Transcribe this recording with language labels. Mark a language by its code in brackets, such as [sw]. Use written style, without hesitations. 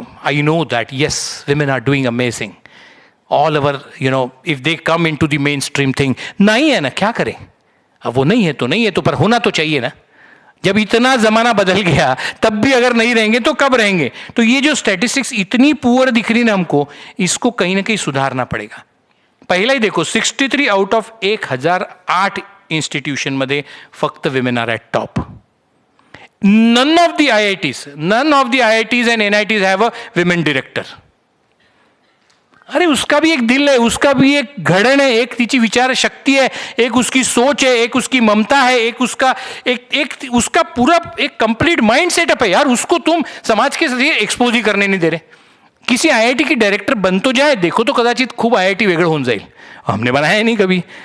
[en] I know that yes, women are doing amazing. All over, if they come into the mainstream thing, [hi] नहीं है ना, क्या करें? अब वो नहीं है तो नहीं है, तो पर होना तो चाहिए ना। जब इतना जमाना बदल गया तब भी अगर नहीं रहेंगे तो कब रहेंगे? तो ये जो स्टैटिस्टिक्स इतनी पुअर दिख रही ना हमको, इसको कहीं ना कहीं सुधारना पड़ेगा। [en] पहिला ही देखो, 63 आउट ऑफ 1008 इंस्टिट्यूशन [mr] मध्ये फक्त [en] Women are at top. None of the IITs and NITs have a women director. [hi] अरे उसका भी एक दिल है, उसका भी एक घड़न है, एक तिची विचार शक्ति है, एक उसकी सोच है, एक उसकी ममता है, एक उसका उसका पूरा एक कंप्लीट माइंड सेटअप है यार. उसको तुम समाज के साथ एक्सपोज ही करने नहीं दे रहे. किसी IIT की डायरेक्टर बन तो जाए, देखो तो [mr] कदाचित खूप IIT वेगळं होऊन जाईल. [hi] हमने बनाया नहीं कभी.